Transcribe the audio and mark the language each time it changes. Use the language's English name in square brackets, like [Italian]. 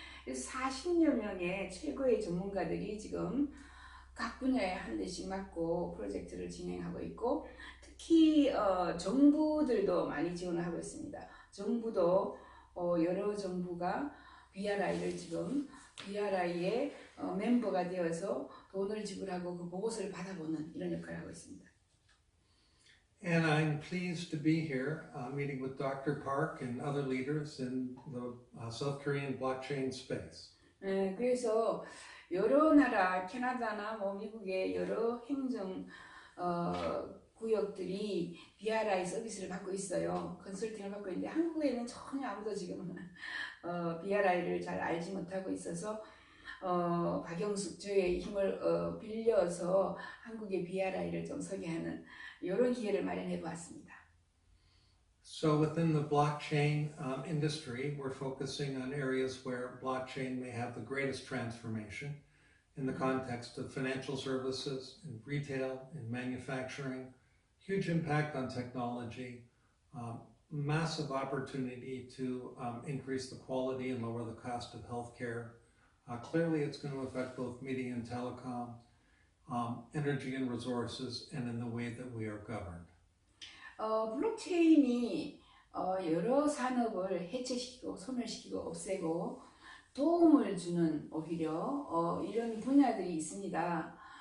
[Korean] 그래서 40여 명의 최고의 전문가들이 지금 각 분야에 한 대씩 맡고 프로젝트를 진행하고 있고 특히 정부들도 많이 지원을 하고 있습니다. 정부도 여러 정부가 BRI를 지금 BRI의 멤버가 되어서 돈을 지불하고 그 보고서를 받아보는 이런 역할을 하고 있습니다. [English] And I'm pleased to be here meeting with Dr. Park and other leaders in the South Korean blockchain space. [Korean] 그래서 여러 나라, 캐나다나 뭐 미국의 여러 행정 구역들이 BRI 서비스를 받고 있어요. 컨설팅을 받고 있는데 한국에는 전혀 아무도 지금 BRI를 잘 알지 못하고 있어서 박영숙 저의 힘을 빌려서 한국의 BRI를 좀 소개하는 이런 기회를 마련해 보았습니다. [English] So within the blockchain industry, we're focusing on areas where blockchain may have the greatest transformation in the context of financial services, in retail, in manufacturing, huge impact on technology, massive opportunity to increase the quality and lower the cost of healthcare. Clearly, it's going to affect both media and telecom, energy and resources, and in the way that we are governed. [Korean] 블록체인이 여러 산업을 해체시키고 소멸시키고 없애고 도움을 주는 오히려 이런 분야들이 있습니다.